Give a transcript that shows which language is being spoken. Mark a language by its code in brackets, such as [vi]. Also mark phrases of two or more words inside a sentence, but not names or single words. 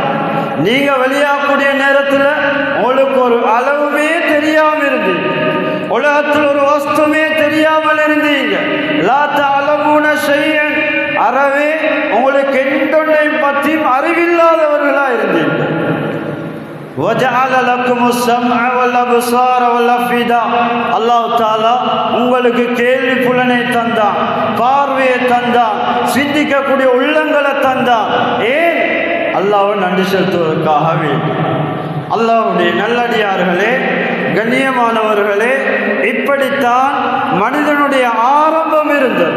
[ta] நீங்க வெளியாகக்கூடிய நேரத்தில் உங்களுக்கு ஒரு அளவுமே தெரியாமல் இருந்தீங்க, உலகத்தில் ஒரு வஸ்துமே தெரியாமல் இருந்தீங்க. [ar] لا تعلمون شيئا, [ta] அறவே உங்களுக்கு எந்தொன்றையும் பற்றியும் அறிவில்லாதவர்களாக இருந்தீங்க. [ar] وَجَعَلَ لَكُمُ السَّمْعَ وَالْأَبْصَارَ وَالْأَفْئِدَةَ, [ta] அல்லாஹ் தஆலா உங்களுக்கு கேள்வி புலனை தந்தான், பார்வையை தந்தான், சிந்திக்கக்கூடிய உள்ளங்களை தந்தான். ஏன்? அல்லாஹ்வை நன்றி செலுத்துவதற்காக வேண்டும். அல்லாஹ்வுடைய நல்லடியார்களே, கண்ணியமானவர்களே, இப்படித்தான் மனிதனுடைய ஆரம்பம் இருந்தது.